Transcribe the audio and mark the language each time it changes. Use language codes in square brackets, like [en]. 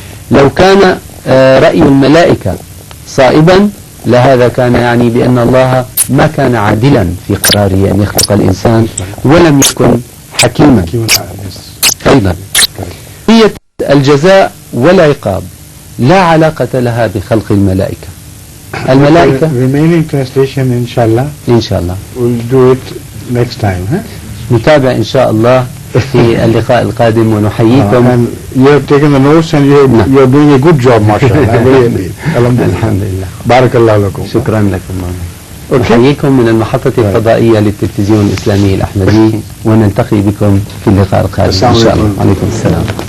[ar] لو كان رأي الملائكة صائبا لهذا كان يعني بأن الله ما كان عادلا في قراره أن يخلق الإنسان، ولم يكن حكيما. أيضا هي الجزاء والعقاب لا علاقة لها بخلق الملائكة. الملائكة [en] remaining translation إن شاء الله we'll do it next time. [ar] نتابع إن شاء الله في اللقاء القادم ونحييكم. [en] You have taken the notes and you're doing a good job, mashallah. [ar] الحمد لله. بارك الله لكم. شكرا لكم. نحييكم من المحطة الفضائية للتلفزيون الإسلامي الأحمدي، ونلتقي بكم في اللقاء القادم إن شاء الله. عليكم السلام.